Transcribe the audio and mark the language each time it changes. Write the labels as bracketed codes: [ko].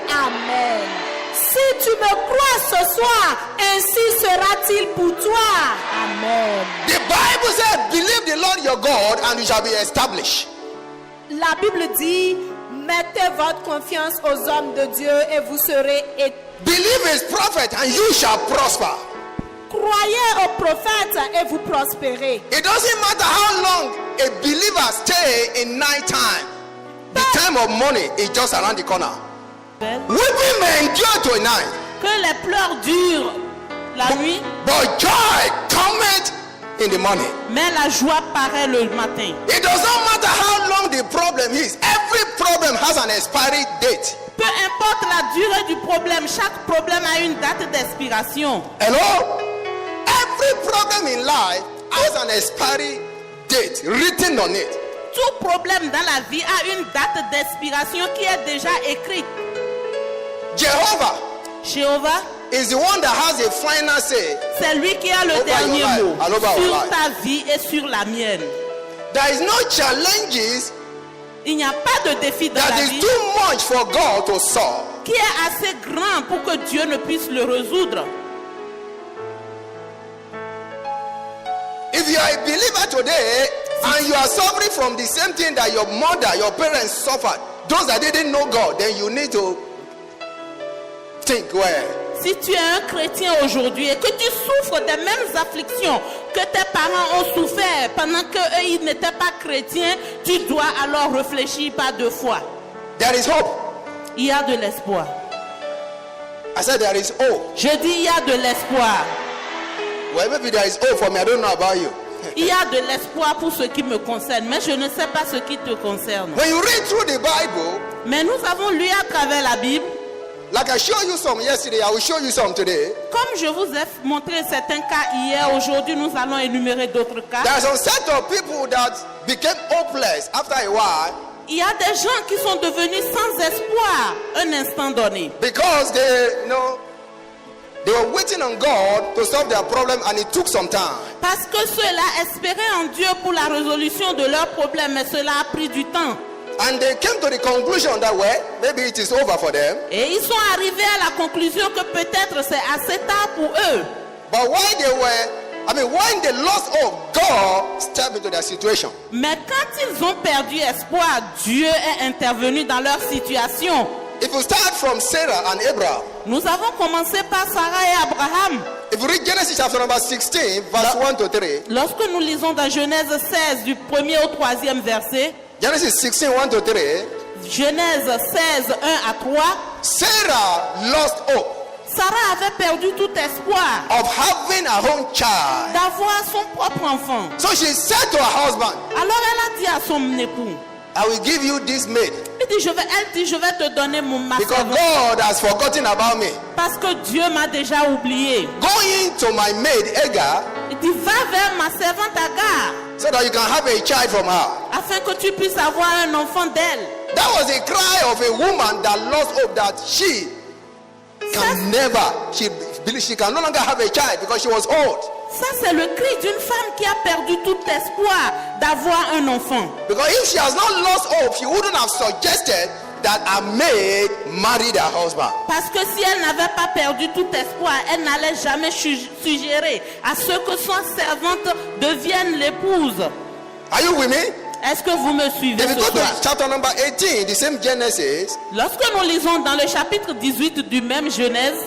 [en] Amen. [fr] Si tu me crois ce soir, ainsi sera-t-il pour toi. [en] Amen. The Bible says, believe the Lord your God and you shall be established. [fr] La Bible dit, mettez votre confiance aux hommes de Dieu et vous serez établis. [en] Believe his prophet and you shall prosper. [fr] Croyez au prophète et vous prospérez. [en] It doesn't matter how long a believer stay in night time. The time of morning is just around the corner. Weeping may endure to a night, [fr] Que les pleurs durent la nuit, [en] but joy cometh in the morning. [fr] mais la joie paraît le matin. [en] It does not matter how long the problem is. Every problem has an expiry date. [fr] Peu importe la durée du problème, chaque problème a une date d'expiration. [en] Hello? Every problem in life has an expiry date written on it. [fr] Tout problème dans la vie a une date d'expiration qui est déjà écrite. [en] Jehovah [fr] Jéhovah, [en] is the one that has a final say. [fr] c'est lui qui a le [en] Over [fr] dernier [en] your life, [fr] mot [en] and over our [fr] sur [en] life. [fr] ta vie et sur la mienne. [en] There is no challenges [fr] Il n'y a pas de défi dans [en] that [fr] la [en] is [fr] vie [en] too much for God to solve. [fr] qui est assez grand pour que Dieu ne puisse le résoudre. [en] If you are a believer today and you are suffering from the same thing that your mother, your parents suffered, those that didn't know God, then you need to think well. [fr] Si tu es un chrétien aujourd'hui et que tu souffres des mêmes afflictions que tes parents ont souffert pendant qu'eux ils n'étaient pas chrétiens, tu dois alors réfléchir par deux fois. [en] There is hope. [fr] Il y a de l'espoir. [en] I said there is hope. [fr] Je dis il y a de l'espoir. [en] Well, maybe there is hope for me. I don't know about you. [fr] Il y a de l'espoir pour ce qui me concerne, mais je ne sais pas ce qui te concerne. [en] When you read through the Bible, [fr] Mais nous avons lu à travers la Bible, [en] like I showed you some yesterday, I will show you some today. [fr] comme je vous ai montré certains cas hier, aujourd'hui nous allons énumérer d'autres cas. [en] There are some set of people that became hopeless after a while [fr] Il y a des gens qui sont devenus sans espoir un instant donné. [en] because they were waiting on God to solve their problem and it took some time. [fr] Parce que ceux-là espéraient en Dieu pour la résolution de leurs problèmes, mais cela a pris du temps. [en] And they came to the conclusion that, well, maybe it is over for them. [fr] Et ils sont arrivés à la conclusion que peut-être c'est assez tard pour eux. [en] But when they lost hope, God stepped into their situation. [fr] Mais quand ils ont perdu espoir, Dieu est intervenu dans leur situation. [en] If you start from Sarah and Abraham, [fr] Nous avons commencé par Sarah et Abraham. [en] If you read Genesis chapter number 16, verse 1 to 3. [fr] Lorsque nous lisons dans Genèse 16 du 1er au 3e verset, [en] Genesis 16, 1 to 3. [fr] Genèse 16, 1 à 3, [en] Sarah lost hope [fr] Sarah avait perdu tout espoir [en] of having her own child. [fr] d'avoir son propre enfant. [en] So she said to her husband, [fr] Alors elle a dit à son époux, [en] I will give you this maid [fr] elle dit, je vais te donner ma [en] because [fr] servante [en] God has forgotten about me. [fr] parce que Dieu m'a déjà oublié. [en] Going to my maid Hagar [fr] Il dit, va vers ma servante Agar [en] so that you can have a child from her. [fr] afin que tu puisses avoir un enfant d'elle. [en] That was a cry of a woman that lost hope that she can never, she can no longer have a child because she was old. [fr] Ça, c'est le cri d'une femme qui a perdu tout espoir d'avoir un enfant. [en] Because if she has not lost hope, she wouldn't have suggested that her maid married her husband. [fr] Parce que si elle n'avait pas perdu tout espoir, elle n'allait jamais suggérer à ce que son servante devienne l'épouse. [en] Are you with me? [fr] Est-ce que vous me suivez [en] If you [fr] ce [en] go to [fr] soir? [en] chapter number 18, the same Genesis, [fr] Lorsque nous lisons dans le chapitre 18 du même Genèse,